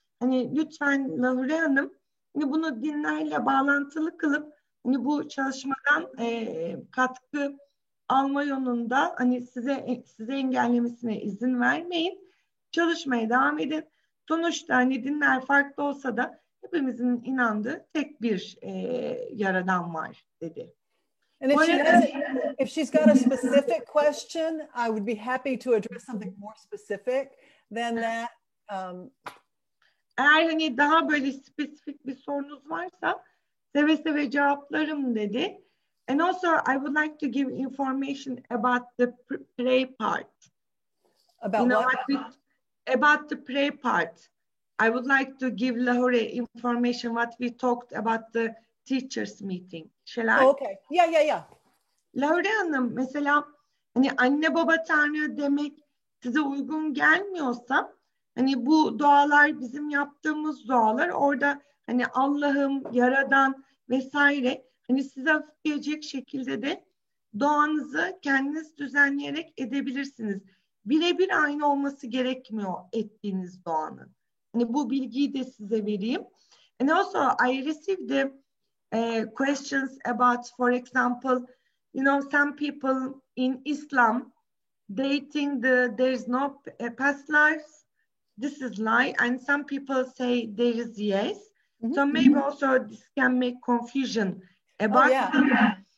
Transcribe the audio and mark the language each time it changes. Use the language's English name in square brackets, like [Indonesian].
[Turkish] Hani lütfen Lahore Hanım hani bunu dinlerle bağlantılı kılıp hani bu çalışmadan katkı alma yolunda hani size engellemesine izin vermeyin. Çalışmaya devam edin. Sonuçta hani dinler farklı olsa da hepimizin inandığı tek bir yaradan var dedi. [English] And if she's got a specific question, I would be happy to address something more specific than that. [Turkish] Eğer hani daha böyle spesifik bir sorunuz varsa seve seve cevaplarım dedi. [English] And also I would like to give information about the pray part. About About the pray part. I would like to give Lahore information what we talked about the teachers meeting. Shall I? Oh, okay. Yeah. [Turkish] Lahore Hanım mesela hani anne baba tanrı demek size uygun gelmiyorsa hani bu dualar bizim yaptığımız dualar, orada hani Allah'ım, Yaradan vesaire hani size hafifleyecek şekilde de duanızı kendiniz düzenleyerek edebilirsiniz. Birebir aynı olması gerekmiyor ettiğiniz duanın. Hani bu bilgiyi de size vereyim. [English] And also I received questions about, for example, you know, some people in Islam, they think there is no past lives. This is lie. And some people say there is yes. Mm-hmm. So maybe also this can make confusion about it.